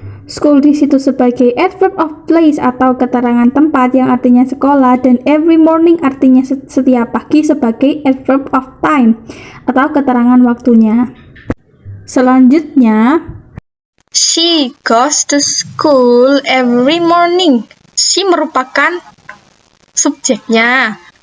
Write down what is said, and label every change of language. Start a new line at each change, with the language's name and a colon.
Indonesian: School di situ sebagai adverb of place atau keterangan tempat yang artinya sekolah, dan every morning artinya setiap pagi sebagai adverb of time atau keterangan waktunya. Selanjutnya,
English: she goes to school every morning.
Indonesian: She merupakan subjeknya.